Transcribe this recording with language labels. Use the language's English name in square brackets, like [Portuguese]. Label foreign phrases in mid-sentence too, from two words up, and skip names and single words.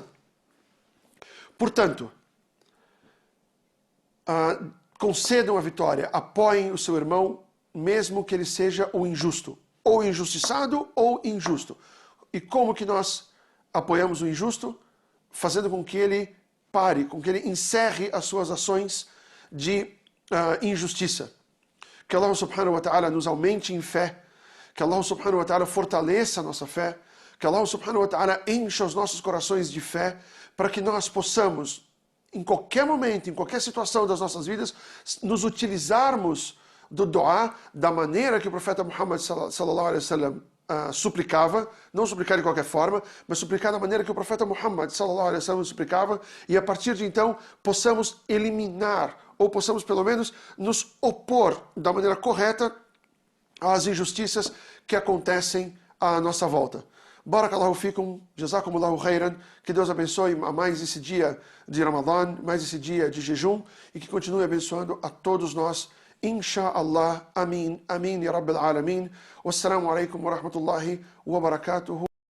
[Portuguese] Portanto, concedam a vitória, apoiem o seu irmão, mesmo que ele seja o injusto, ou injustiçado ou injusto. E como que nós apoiamos o injusto? Fazendo com que ele pare, com que ele encerre as suas ações de injustiça. Que [Arabic] الله سبحانه وتعالى [Portuguese] nos aumente em fé, que [Arabic] الله سبحانه وتعالى [Portuguese] fortaleça a nossa fé, que [Arabic] الله سبحانه وتعالى [Portuguese] encha os nossos corações de fé, para que nós possamos, em qualquer momento, em qualquer situação das nossas vidas, nos utilizarmos do dua da maneira que o profeta Muhammad [Arabic] صلى الله عليه وسلم [Portuguese] suplicava, não suplicar de qualquer forma, mas suplicar da maneira que o profeta Muhammad [Arabic] صلى الله عليه وسلم [Portuguese] suplicava, e a partir de então possamos eliminar, ou possamos pelo menos nos opor da maneira correta às injustiças que acontecem à nossa volta. [Arabic] بارك الله فيكم، جزاكم الله خيرا, [Portuguese] que Deus abençoe a mais esse dia de Ramadã, mais esse dia de jejum, e que continue abençoando a todos nós, [Arabic] إن شاء الله، آمين، آمين، يا رب العالمين. والسلام عليكم ورحمة الله وبركاته.